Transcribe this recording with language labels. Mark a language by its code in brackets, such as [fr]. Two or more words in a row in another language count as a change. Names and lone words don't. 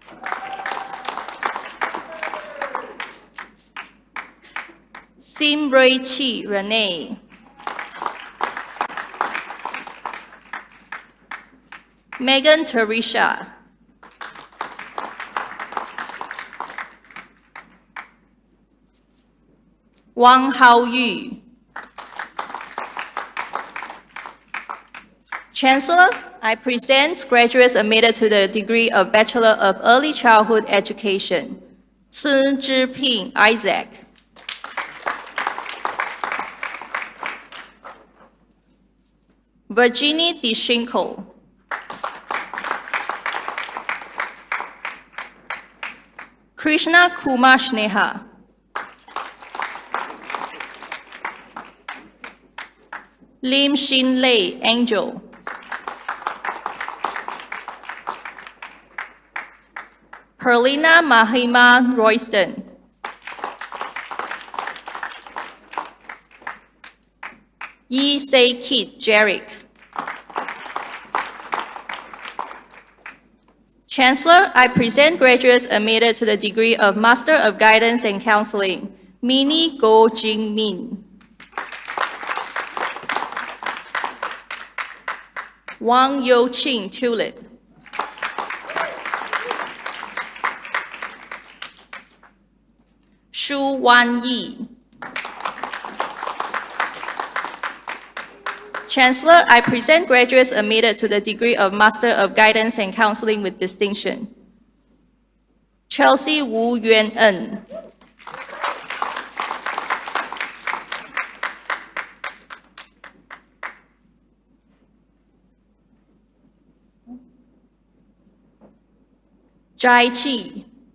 [en] Simray Chi Renee. Megan Teresa. Wang Haoyu. Chancellor, I present graduates admitted to the degree of Bachelor of Early Childhood Education. Sun Zhiping Isaac. Virginie DeShinko. Krishna Kumar Sneha. Lim Shin Lei Angel. Perlina Mahima Royston. Yi Se Kit Jarek. Chancellor, I present graduates admitted to the degree of Master of Guidance and Counseling, Mini Go Jing Min. Wang Yo Qing Tulip. Shu Wan Yi. Chancellor, I present graduates admitted to the degree of Master of Guidance and Counseling with Distinction. Chelsea Wu Yuan En. Jai Chi.